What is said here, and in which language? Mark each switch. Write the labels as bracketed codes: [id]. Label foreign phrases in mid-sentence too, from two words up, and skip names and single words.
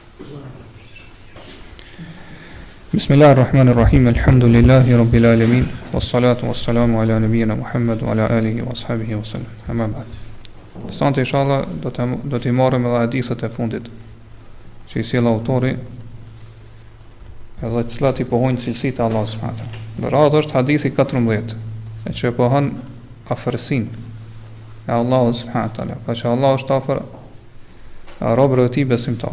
[ar] بسم الله الرحمن الرحيم. الحمد لله رب العالمين. والصلاة والسلام على نبينا محمد وعلى آله وأصحابه وسلم. أما بعد. [sq] Sot inshallah do të marrim edhe hadithet e fundit që i sjell autori, edhe të cilat i pohojnë cilësitë e Allahut [ar] سبحانه وتعالى. [sq] Në radhë është hadithi 14, e që pohon afërsinë e Allahut [ar] سبحانه وتعالى, [sq] pa që Allah është afër robërve të tij besimtar.